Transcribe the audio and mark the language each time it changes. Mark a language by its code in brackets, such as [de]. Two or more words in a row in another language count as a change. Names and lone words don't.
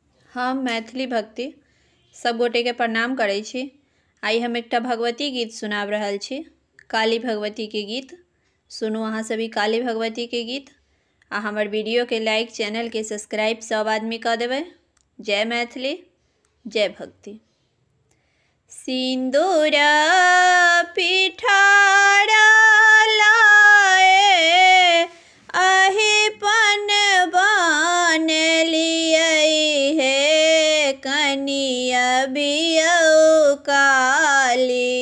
[mai] हम मैथिली भक्ति सब गोटे के प्रणाम करै छी। आई हम एकटा भगवती गीत सुनाब रहल छी, काली भगवती के गीत। सुनू अहाँ सभी काली भगवती के गीत आ हमर वीडियो के लाइक, चैनल के सब्सक्राइब सब आदमी कऽ देबै। जय मैथिली, जय भक्ति। सिंदूर पिठारा लाए अहि पन बन लियै हे कनिया बियौ काली।